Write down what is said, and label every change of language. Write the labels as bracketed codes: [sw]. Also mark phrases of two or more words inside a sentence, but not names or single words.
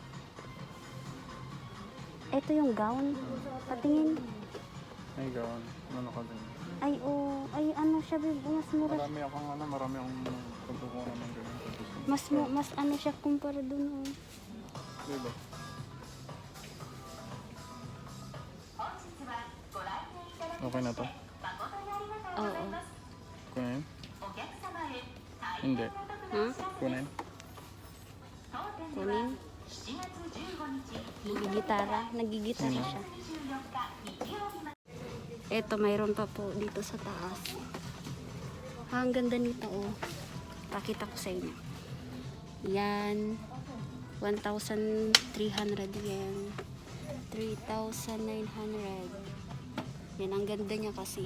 [tl] Ito yung gown. Patingin. May gown. Ano ka din? Ay, oh. Ay, ano siya, babe. Mas mura. Marami akong pagkukunan ng ganyan. Mas ano siya kumpara dun, oh. Diba? [ja] 本日はご来店いただき [tl] Okay na to? [ja] 誠にありがとうございます。 [tl] Kunin? [ja] お客様へ大 [tl] Hindi. [ja] 変お得なお知らせです [tl] Kunin? [ja] 当店で [tl] Kunin. [ja] は7月15日 [tl] Nagigitara siya. [ja] 24 日日曜日まで [tl] Eto, mayroon pa po dito sa taas. Ang ganda nito, oh. Pakita ko sa inyo. Yan. 1,300 yen. 3,900. Yan, ang ganda niya kasi.